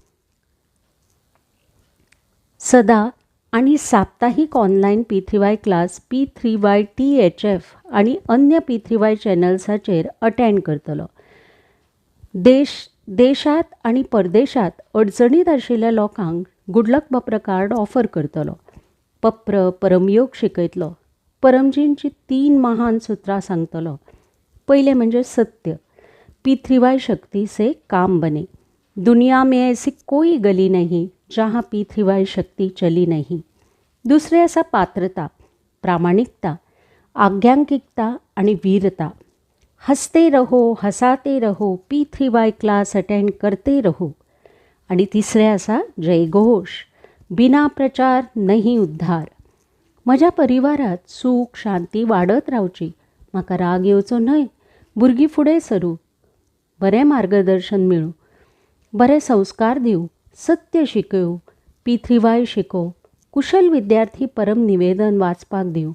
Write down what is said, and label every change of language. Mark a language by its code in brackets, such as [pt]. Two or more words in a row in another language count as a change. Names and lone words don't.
[kok] सदां आनी साप्ताहीक ऑनलायन P3Y क्लास P3Y THF आनी अन्य P3Y चॅनल्साचेर अटेंड करतलो. देशांत आनी परदेशांत अडचणीत आशिल्ल्या लोकांक [en] good luck [kok] पप्र कार्ड ऑफर करतलो. पप्र परमयोग शिकयतलो. परमजींची 3 महान सुत्रां सांगतलो. पयलें म्हणजे सत्य. [hi] P3Y शक्ति से काम बने. दुनिया में ऐसी कोई गली नहीं जहाँ P3Y शक्ति चली नहीं. [kok] दुसरें आसा पात्रता, प्रामाणिकता, आज्ञांकिकता आनी वीरता. [hi] हसते रहो, हसाते रहो, P3Y [en] class attend [hi] करते रहो. [kok] आनी तिसरें आसा जयघोष. [hi] बिना प्रचार नहीं उद्धार. [kok] म्हज्या परिवारात सूख शांती वाडत रावची. म्हाका राग येवचो न्हय. भुरगीं फुडें सरूं. बरें मार्गदर्शन मेळूं. बरे संस्कार दिवं. सत्य शिकयूं. P3Y शिकोव. कुशल विद्यार्थी परम निवेदन वाचपाक दिवं.